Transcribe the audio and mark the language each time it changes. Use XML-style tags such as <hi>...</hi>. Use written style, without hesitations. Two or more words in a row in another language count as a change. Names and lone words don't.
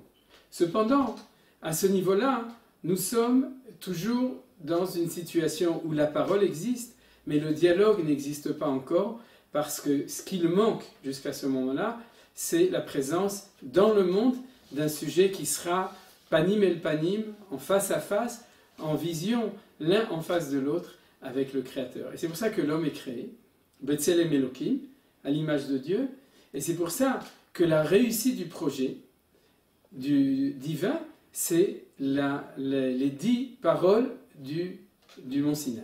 <fr>Cependant, à ce niveau-là, nous sommes toujours dans une situation où la parole existe, mais le dialogue n'existe pas encore, parce que ce qu'il manque jusqu'à ce moment-là, c'est la présence dans le monde d'un sujet qui sera</fr> <he>פנים אל פנים,</he> <fr>en face à face, en vision, l'un en face de l'autre, avec le Créateur. Et c'est pour ça que l'homme est créé,</fr> <he>בצלם אלהים,</he> <fr>à l'image de Dieu, et c'est pour ça que la réussite du projet du divin, c'est les 10 paroles du mont Sinaï.</fr>